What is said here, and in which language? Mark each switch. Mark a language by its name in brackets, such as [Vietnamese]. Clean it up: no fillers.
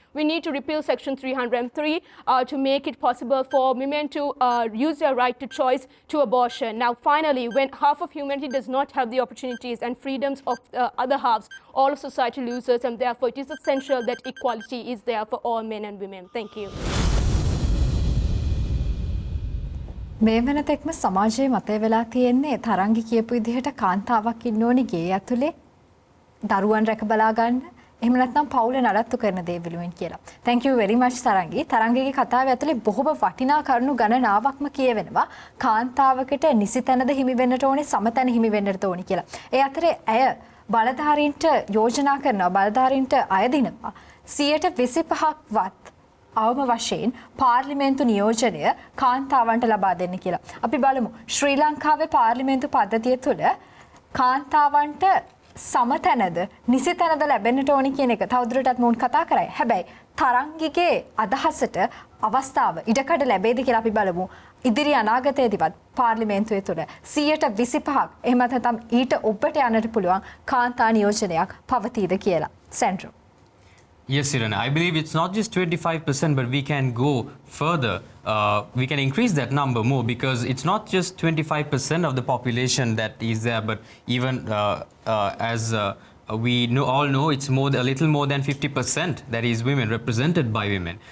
[English] We need to repeal Section 303 to make it possible for women to use their right to choice to abortion. Now, finally, when half of humanity does not have the opportunities and freedoms of other halves, all of society loses, and therefore it is essential that equality is there for all men and women. Thank you. [Sinhala] මේ වෙනතෙක්ම සමාජයේ මතය වෙලා තියෙන්නේ තරංගි කියපු විදිහට කාන්තාවක් ඉන්න ඕනි ගේ ඇතුලේ දරුවන් රැක බලා ගන්න එහෙම නැත්නම් පවුල නඩත්තු කරන දේ විලුවෙන් කියලා. [English] Thank you very much Tharangi. [Sinhala] තරංගිගේ කතාවේ ඇතුලේ බොහොම වටිනා කරුණු ගණනාවක්ම කියවෙනවා. කාන්තාවකට නිසි තැනද හිමි වෙන්නට ඕනේ, සමතැන හිමි වෙන්නට ඕනේ කියලා. ඒ අතරේ ඇය බලධාරීන්ට යෝජනා කරනවා, බලධාරීන්ට අය දිනවා 25%ක්වත් අවම වශයෙන් පාර්ලිමේන්තු නියෝජනය කාන්තාවන්ට ලබා දෙන්න කියලා. අපි බලමු ශ්‍රී ලංකාවේ පාර්ලිමේන්තු පද්ධතිය තුළ කාන්තාවන්ට සමතැනද නිසි තැනද ලැබෙන්නට ඕනි කියන එක තවදුරටත් මොවුන් කතා කරයි. හැබැයි තරංගිගේ අදහසට අවස්ථාව ඉඩකඩ ලැබෙයිද කියලා අපි බලමු. ඉදිරි අනාගතයේදීවත් පාර්ලිමේන්තුවේ තුළ 25%ක් එහෙම නැත්නම් ඊට ඔබට යන්නට පුළුවන් කාන්තා නියෝජනයක් පවතීද කියලා. සෙන්ඩ්‍රෝ. [English] Yes, Irana. I believe it's not just 25%, but we can go further. We can increase that number more, because it's not just 25% of the population that is there, but even as we all know, it's a little more than 50% that is women, represented by women.